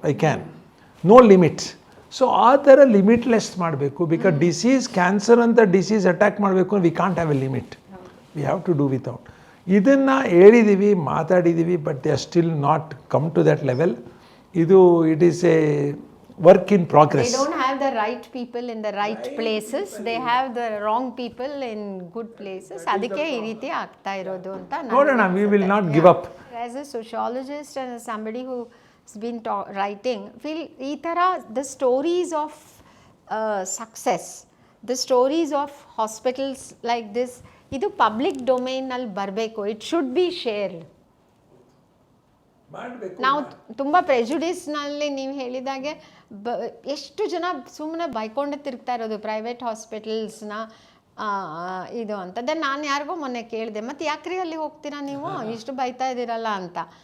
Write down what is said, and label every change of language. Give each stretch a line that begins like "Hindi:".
English: I can, no limits. So
Kannada: ಆ ಥರ
English: limitless
Kannada: ಮಾಡಬೇಕು.
English: because disease, cancer
Kannada: ಅಂತ
English: disease attack
Kannada: ಮಾಡಬೇಕು,
English: We can't have a limit. We have to do without.
Kannada: ಇದನ್ನು ಹೇಳಿದ್ದೀವಿ, ಮಾತಾಡಿದ್ದೀವಿ,
English: But they are still not come to that level.
Kannada: ಇದು
English: It is a work in progress. They don't have the right people in the right places. They have the wrong people in good places.
Kannada: ಅದಕ್ಕೆ ಈ ರೀತಿ ಆಗ್ತಾ ಇರೋದು ಅಂತ ನೋಡೋಣ.
English: we will not give up. As a sociologist and as somebody who has been writing, feel
Kannada: ಈ ಥರ
English: the stories of success, the stories of hospitals like this,
Kannada: ಇದು ಪಬ್ಲಿಕ್ ಡೊಮೇನಲ್ಲಿ ಬರಬೇಕು.
English: It should be shared.
Kannada: ನಾವು ತುಂಬ ಪ್ರೆಜುಡಿಸ್ನಲ್ಲಿ ನೀವು ಹೇಳಿದಾಗೆ ಎಷ್ಟು ಜನ ಸುಮ್ಮನೆ ಬೈಕೊಂಡೆ ತಿರುಗ್ತಾ ಇರೋದು ಪ್ರೈವೇಟ್ ಹಾಸ್ಪಿಟಲ್ಸ್ನ ಇದು ಅಂತ.
English: then
Kannada: ನಾನು ಯಾರಿಗೋ ಮೊನ್ನೆ ಕೇಳಿದೆ, ಮತ್ತು ಯಾಕ್ರಿ ಅಲ್ಲಿ ಹೋಗ್ತೀರಾ ನೀವು, ಇಷ್ಟು ಬೈತಾ ಇದ್ದೀರಲ್ಲ ಅಂತ.